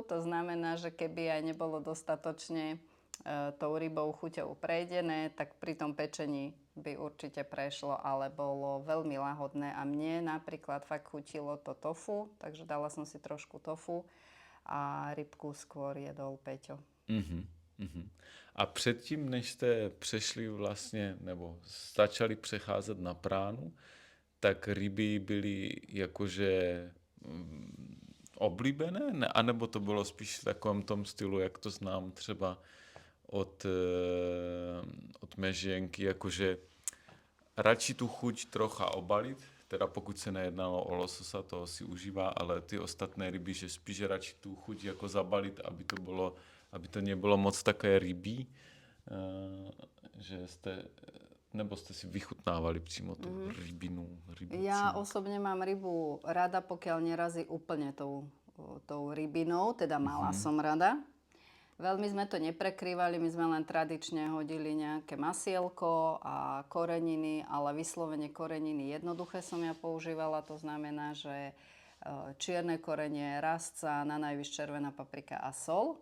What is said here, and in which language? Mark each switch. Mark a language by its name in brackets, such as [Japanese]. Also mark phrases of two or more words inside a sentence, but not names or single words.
[Slovak] To znamená, že keby aj nebolo dostatočne tou rybou chuťou prejdené, tak pri tom pečení by určite prešlo, ale bolo veľmi lahodné. A mne napríklad fakt chutilo to tofu, takže dala som si trošku tofu a rybku skôr jedol Peťo. Mhm. [Czech] A předtím, než jste přešli vlastně, nebo začali přecházet na pránu, tak ryby byly jakože oblíbené, ne? Anebo to bylo spíš v takovém tom stylu, jak to znám třeba od mé ženky, jakože radši tu chuť trocha obalit, teda pokud se nejednalo o lososa, toho si užívá, ale ty ostatné ryby, že spíš radši tu chuť jako zabalit, aby to nebylo moc také rybí, že jste, nebo jste si vychutnávali přímo tu rybící. [Slovak] Ja osobne mám rybu rada, pokiaľ nerazí úplne tou rybinou, teda mala som rada. Veľmi sme to neprekrývali, my sme len tradične hodili nejaké masielko a koreniny, ale vyslovene koreniny jednoduché som ja používala, to znamená, že čierne korenie, rastca, na najvyš červená paprika a sol.